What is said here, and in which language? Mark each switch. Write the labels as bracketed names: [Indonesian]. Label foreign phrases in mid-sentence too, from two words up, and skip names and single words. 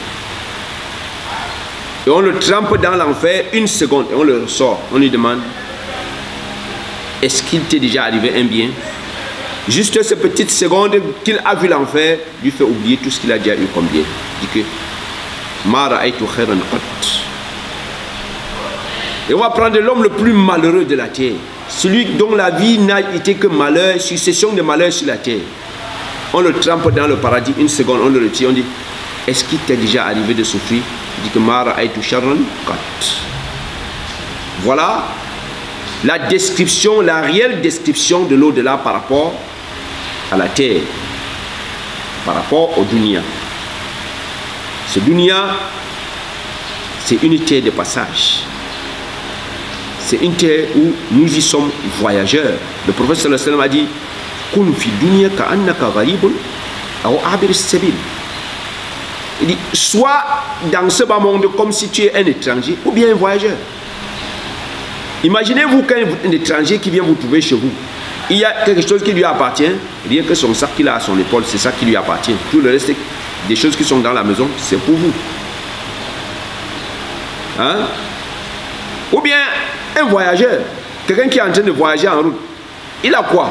[French] Et on le trempe dans l'enfer une seconde et on le sort. On lui demande: est-ce qu'il t'est déjà arrivé un bien? Juste cette petite seconde qu'il a vu l'enfer lui fait oublier tout ce qu'il a déjà eu comme bien. Il dit que [Arabic] ما رأيت خيرا قط. [French] Et on va prendre l'homme le plus malheureux de la terre, celui dont la vie n'a été que malheur, succession de malheurs sur la terre. On le trempe dans le paradis une seconde, on le retire, on dit: est-ce qu'il t'est déjà arrivé de souffrir? Il dit que [Arabic] ما رأيت شرا قط. [French] Voilà la description, la réelle description de l'au-delà par rapport à la terre, par rapport au dunya. Ce dunya, c'est une terre de passage. C'est une terre où nous y sommes voyageurs. Le prophète [Arabic] صلى الله عليه وسلم [French] a dit: [Arabic] كن في دنيا كأنك غريب أو عابر السبيل. [French] Il dit: sois dans ce bas monde comme si tu es un étranger ou bien un voyageur. Imaginez-vous qu'un étranger qui vient vous trouver chez vous, il y a quelque chose qui lui appartient, rien que son sac qu'il a à son épaule, c'est ça qui lui appartient. Tout le reste des choses qui sont dans la maison, c'est pour vous. Ou bien un voyageur, quelqu'un qui est en train de voyager en route, il a quoi?